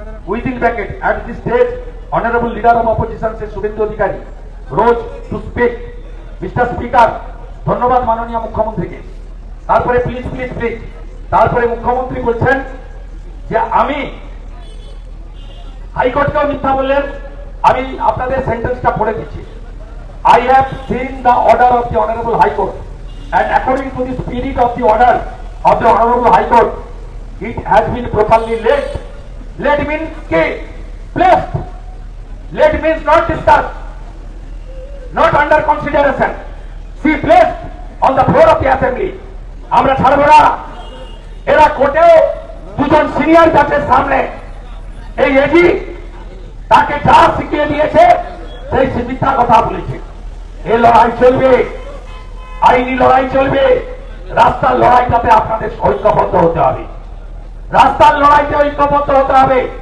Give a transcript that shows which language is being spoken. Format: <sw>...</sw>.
<en>Within bracket at this stage honorable leader of opposition Shri Suvendu Adhikari rose to speak.</en> <bn>Mister speaker, ধন্যবাদ মাননীয় মুখ্যমন্ত্রীকে। তারপরে please please please, তারপরে মুখ্যমন্ত্রী বলছেন যে আমি হাইকোর্টকেও মিথ্যা বললেন। আমি আপনাদের সেন্টেন্সটা পড়ে দিচ্ছি।</bn> <en>I have seen the order of the Honorable High Court, and according to the spirit of the order of the Honorable High Court, it has been properly laid. Laid means placed. Laid means not discussed, not under consideration. See, placed on the floor of the assembly.</en> <bn>আমরা ছাড়বো না। এরা কোর্টেও দুজন senior জাজের সামনে এই AG তাকে যা শিখিয়ে দিয়েছে সেই মিথ্যা কথা বলেছে। এই লড়াই চলবে, আইনি লড়াই চলবে। রাস্তার লড়াইটাতে আপনাদের ঐক্যবদ্ধ হতে হবে, রাস্তার লড়াইতে ঐক্যবদ্ধ হতে হবে।</bn>